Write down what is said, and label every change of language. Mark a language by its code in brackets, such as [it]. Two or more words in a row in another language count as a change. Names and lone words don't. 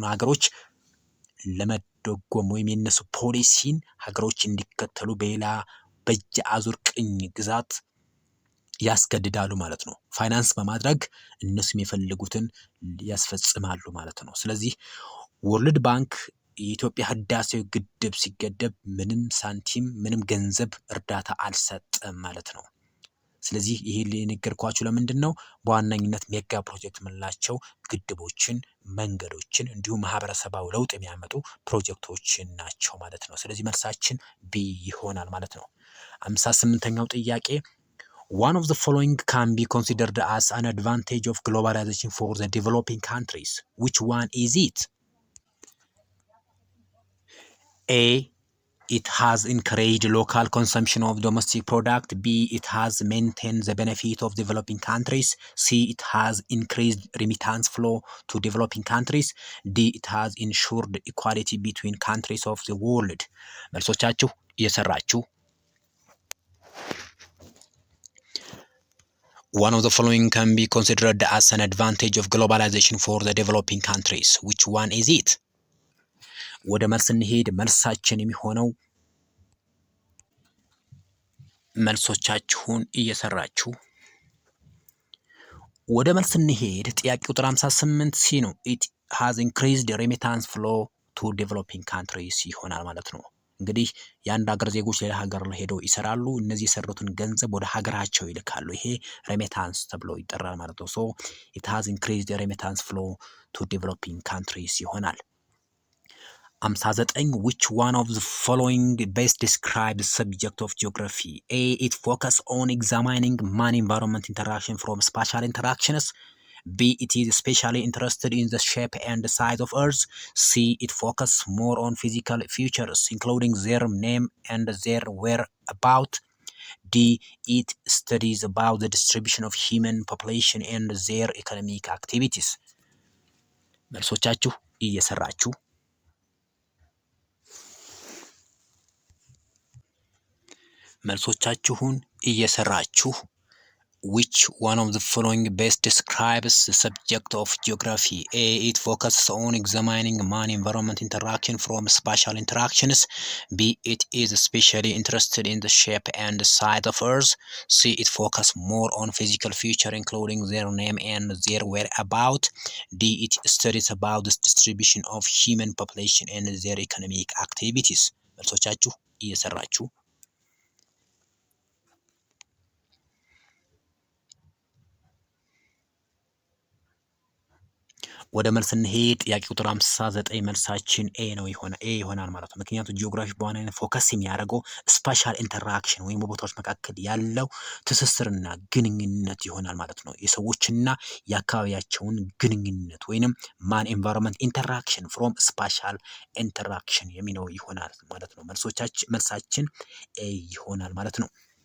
[am] ሀገሮች ለመደጎም ወይም የነሱ ፖሊሲን ሀገሮች እንዲከተሉ በሌላ በእጅ አዙር ቅኝ ግዛት ያስገድዳሉ ማለት ነው። ፋይናንስ በማድረግ እነሱም የፈለጉትን ያስፈጽማሉ ማለት ነው። ስለዚህ ወርልድ ባንክ የኢትዮጵያ ህዳሴው ግድብ ሲገደብ ምንም ሳንቲም ምንም ገንዘብ እርዳታ አልሰጠም ማለት ነው። ስለዚህ ይሄ የነገርኳችሁ ለምንድን ነው? በዋነኝነት ሜጋ ፕሮጀክት የምንላቸው ግድቦችን፣ መንገዶችን እንዲሁም ማህበረሰባዊ ለውጥ የሚያመጡ ፕሮጀክቶችን ናቸው ማለት ነው። ስለዚህ መልሳችን ቢ ይሆናል ማለት ነው። 58ኛው ጥያቄ [en] One of the following can be considered as an advantage of globalization for the developing countries. Which one is it? A. It has encouraged local consumption of domestic product. B. It has maintained the benefit of developing countries. C. It has increased remittance flow to developing countries. D. It has ensured equality between countries of the world. [am] መልሶቻችሁ እየሰራችሁ [en] One of the following can be considered as an advantage of globalization for the developing countries. Which one is it? [am] ወደ መልስ እንሄድ። መልሳችን የሚሆነው መልሶቻችሁን እየሰራችሁ ወደ መልስ እንሄድ። ጥያቄ ቁጥር 58 ሲ ነው። [en] It has increased remittance flow to developing countries [am] ይሆናል ማለት ነው። እንግዲህ የአንድ ሀገር ዜጎች ሌላ ሀገር ሄደው ይሰራሉ። እነዚህ የሰሩትን ገንዘብ ወደ ሀገራቸው ይልካሉ። ይሄ ሬሚታንስ ተብሎ ይጠራል ማለት ነው። ሶ [en] it has increased remittance flow to developing countries [am] ይሆናል። 59 [en] Which one of the following best describes the subject of geography? A. It focuses on examining man-environment interaction from spatial interactions. B. It is especially interested in the shape and the size of Earth. C. It focuses more on physical features, including their name and their whereabouts. D. It studies about the distribution of human population and their economic activities. [am] መልሶቻችሁ እየሰራችሁ መልሶቻችሁን እየሰራችሁ [en] Which one of the following best describes the subject of geography? A. It focuses on examining man-environment interaction from spatial interactions. B. It is especially interested in the shape and size of Earth. C. It focuses more on physical features, including their name and their whereabouts. D. It studies about the distribution of human population and their economic activities. [am] መልሶቻችሁ እየሰራችሁ ወደ መልስ እንሄድ። ጥያቄ ቁጥር 59 መልሳችን ኤ ይሆናል ማለት ነው። ምክንያቱም ጂኦግራፊ በዋናነት ፎከስ የሚያደርገው [en] spatial interaction [am] ወይም በቦታዎች መካከል ያለው ትስስርና ግንኙነት ይሆናል ማለት ነው። የሰዎችና የአካባቢያቸውን ግንኙነት ወይንም [en] man environment interaction from spatial interaction [am] የሚለው ይሆናል ማለት ነው። መልሳችን ኤ ይሆናል ማለት ነው።